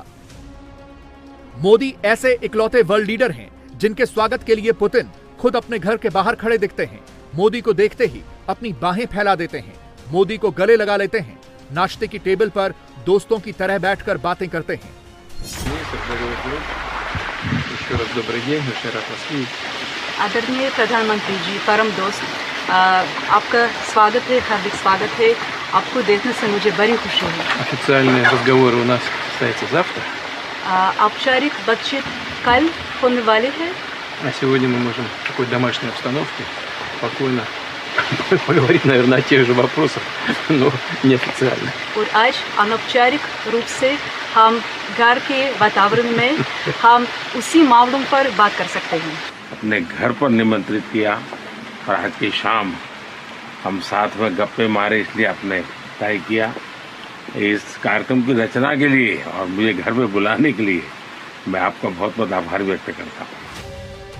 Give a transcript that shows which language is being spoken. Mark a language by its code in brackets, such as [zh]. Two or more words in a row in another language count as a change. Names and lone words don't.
[hi] मोदी ऐसे इकलौते [en] world leader [hi] हैं जिनके स्वागत के लिए पुतिन खुद अपने घर के बाहर खड़े दिखते हैं। मोदी को देखते ही अपनी बाहें फैला देते हैं, मोदी को गले लगा लेते हैं, नाश्ते की टेबल पर दोस्तों की तरह बैठकर बातें करते हैं। [ru] Еще раз добрый день, очень рад вас видеть. [hi] आदरणीय प्रधानमंत्री जी, परम दोस्त, आपका स्वागत है, हार्दिक स्वागत है। आपको देखने से मुझे बड़ी खुशी है। [ru] Официальные разговоры у нас состоятся завтра, [hi] औपचारिक बातचीत कल होने वाली है, [ru] а сегодня мы можем в такой домашней обстановке спокойно поговорить, наверное, о тех же вопросах, но неофициально. [hi] और आज अनौपचारिक रूप से हम घर के वातावरण में हम उसी मामलों पर बात कर सकते हैं। अपने घर पर निमंत्रित किया और आज की शाम हम साथ में गप्पे मारे, इसलिए आपने तय किया। इस कार्यक्रम की रचना के लिए और मुझे घर पे बुलाने के लिए मैं आपका बहुत बहुत आभार व्यक्त करता हूँ।